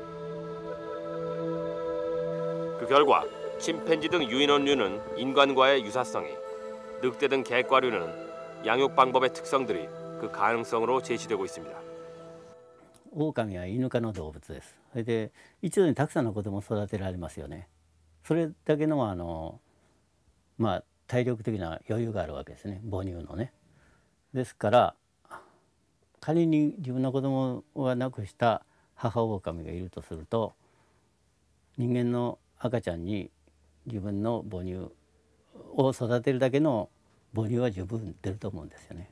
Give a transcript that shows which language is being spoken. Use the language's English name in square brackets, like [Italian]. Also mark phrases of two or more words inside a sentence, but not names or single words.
[Korean] 그 결과 침팬지 등 유인원류는 인간과의 유사성이, 늑대 등 개과류는 양육 방법의 특성들이 그 가능성으로 제시되고 있습니다. [Japanese] 狼はイヌ科の動物です。それで一度にたくさんの子供を育てられますよね。それだけの体力的な余裕があるわけですね、母乳のね。ですから仮に自分の子供を亡くした母狼がいるとすると、人間の赤ちゃんに自分の母乳を育てるだけの母乳は十分出ると思うんですよね。